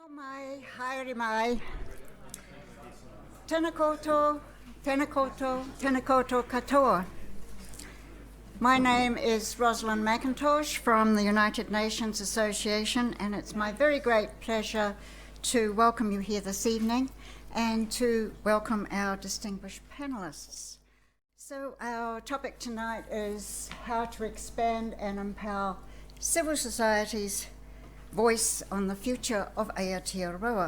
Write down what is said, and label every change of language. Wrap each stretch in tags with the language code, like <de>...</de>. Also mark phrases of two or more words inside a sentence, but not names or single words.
<mi>mai, haere mai. Tēnā koutou, tēnā koutou, tēnā koutou katoa.</mi> <en>My name is Rosalind McIntosh from the United Nations Association, and it's my very great pleasure to welcome you here this evening and to welcome our distinguished panelists. So our topic tonight is how to expand and empower civil society's voice on the future of Aotearoa.</en>